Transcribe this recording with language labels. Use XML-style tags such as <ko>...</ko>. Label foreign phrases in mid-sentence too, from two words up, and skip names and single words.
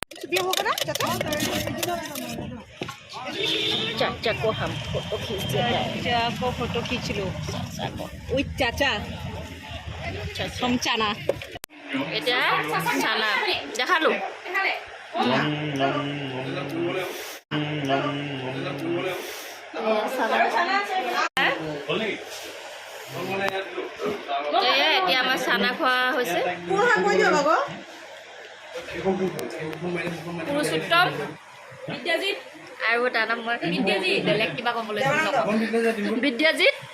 <hi>वीडियो होगा ना चाचा चाचा को हम फोटो खींचते हैं चाचा को फोटो खींच लो विथ चाचा हम चाना</hi> <as>এতিয়া চানা দেখালো এতিয়া আমাৰ চানা খোৱা হৈছে পুৰুষোত্তম আৰু তাৰ নাম মই বেলেগ কিবা ক'বলৈ বিদ্যাজিৎ</as>